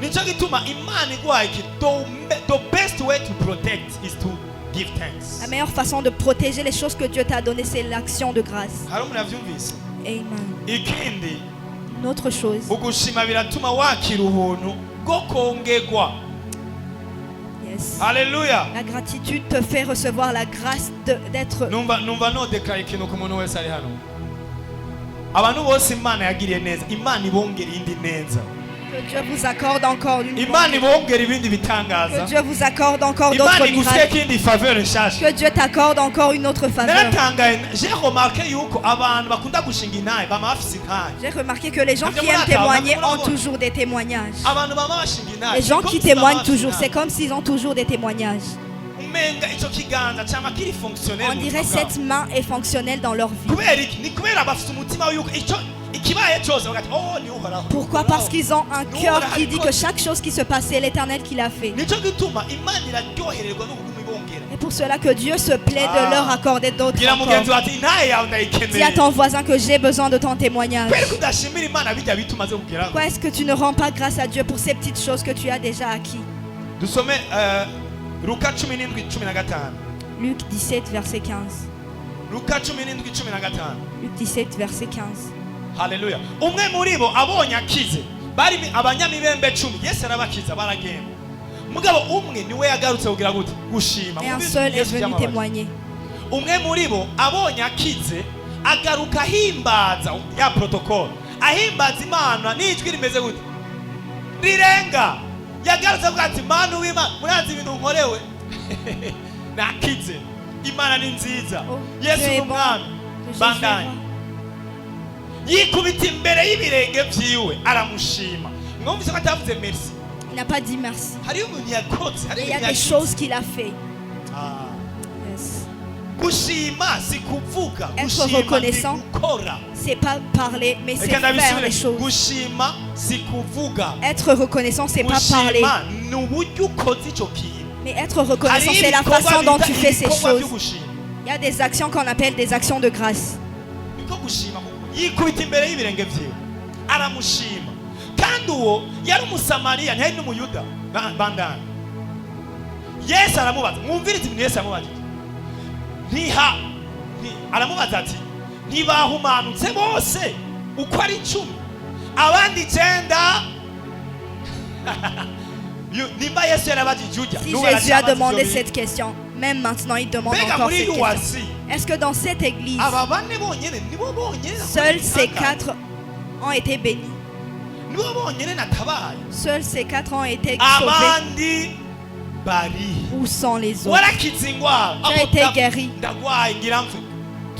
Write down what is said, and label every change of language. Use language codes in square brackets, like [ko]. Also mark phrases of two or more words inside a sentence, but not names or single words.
[fr] La meilleure façon de protéger les choses que Dieu t'a données, c'est l'action de grâce. Amen. Une autre chose. [en] Yes. [fr] Alléluia. La gratitude te fait recevoir la grâce d'être. [rn] Abantu bose Imana yagiriye neza, Imana ibongera indi neza. [fr] Que Dieu vous accorde encore une [rn] Imana ibongera ibindi bitangaza. [fr] Que Dieu vous accorde encore d'autres [rn] Imana igusike [fr] miracles. [rn] kindi faveur nshasha. [fr] Que Dieu t'accorde encore une autre faveur. [rn] Naratangaye, [fr] j'ai remarqué [rn] yuko abantu bakunda gushinga intahe bama bafise intahe. [fr] J'ai remarqué que les gens qui aiment témoigner ont toujours des témoignages. [rn] Abantu bama bashinga intahe. [fr] Les gens qui témoignent toujours, c'est comme s'ils ont toujours des témoignages. On dirait cette main est fonctionnelle dans leur vie. Pourquoi? Parce qu'ils ont un cœur qui dit que chaque chose qui se passe, c'est l'Éternel qui l'a fait. Et pour cela que Dieu se plaît de leur accorder d'autres encore. Dis à ton voisin que j'ai besoin de ton témoignage. Pourquoi est-ce que tu ne rends pas grâce à Dieu pour ces petites choses que tu as déjà acquis? Luc 17, verset 15. Luc 17, verset 15. [rn] Haleluya. Umwe muri bo abonye akize bari abanyamibembe 10 Yesu arabakiza baragenda. Mugabo umwe niwe yagarutse kugira gute gushima. [fr] Et un seul est venu témoigner. [rn] Umwe muri bo abonye akize agaruka himbaza ya protocol. Ahimbaza Imana n'ijwi rimeze gute? Rirenga. Yagarutse avuga ati Mana w'Imana murazi ibintu nkorewe. Nakize. Imana ni nziza. Yesu n'umwami. Bandanye. Yikubita imbere y'ibirenge byiwe aramushima. Mwumvise ko atavuze merci. [fr] Il n'a pas dit merci. Il y a des choses qu'il a fait. [en] Yes. [fr] Être reconnaissant, c'est pas parler, mais c'est faire les choses. Être reconnaissant, c'est pas parler. Mais être reconnaissant, c'est la façon dont tu fais ces choses. Il y a des actions qu'on appelle des actions de grâce. [rn] Yikubita imbere y'ibirenge byiwe aramushima kandi uwo yari umusamariya ntiyari n'umuyuda bandana. Yesu aramubaza, mwumvirize ibintu Yesu aramubaza, aramubaza ati ntibahumanutse bose uko ari 10 abandi 9? Nimba Yesu yarabajije ujya. [fr] Si Jésus a demandé cette question, même maintenant il demande encore cette question. Est-ce que dans cette église, seuls ces 4 ont été bénis? Seuls ces 4 ont été sauvés? Où sont les autres? Tu as été guéri.